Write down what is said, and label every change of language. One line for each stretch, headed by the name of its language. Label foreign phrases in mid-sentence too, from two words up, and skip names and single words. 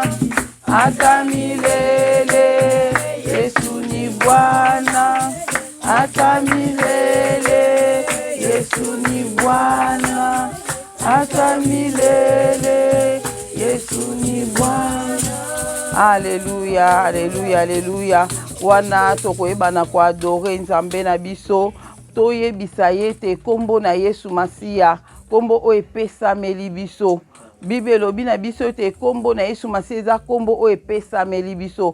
Swahili: Hata milele Yesu ni Bwana. Hata milele Yesu ni Bwana. Hata milele Yesu ni Bwana.
French: Alléluia, alléluia, alléluia.
Lingala: Wana tokoyeba na ko adore Nzambe na biso. Toyebisa ye te kombo na Yesu Masiya. Kombo o epesameli biso. Bible elobi na biso te kombo na Yesu Masiya eza kombo o epesameli biso.